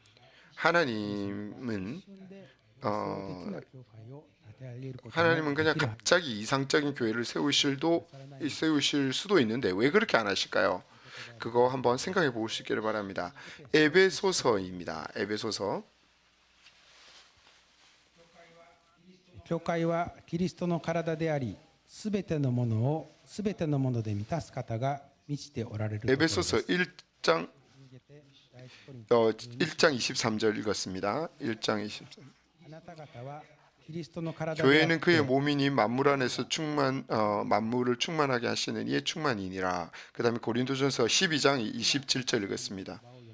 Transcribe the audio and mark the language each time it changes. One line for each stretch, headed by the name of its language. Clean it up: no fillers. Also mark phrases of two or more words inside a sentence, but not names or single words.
Korean: 하나님은 그냥 갑자기 이상적인 교회를 세우실 수도 있는데 왜 그렇게 안 하실까요? 그거 한번 생각해 보시기를 바랍니다. 에베소서입니다. 에베소서
Japanese: 教会はキリストの体であり、すべてのものをすべてのもので満たす方が満ちておられるところです。
Korean: 에베소서 1장 23절 읽었습니다. 1장 23절. 교회는 그의 몸이니 만물 안에서 만물을 충만하게 하시는 이의 충만이니라. 그 다음에 고린도전서 12장 27절 읽었습니다.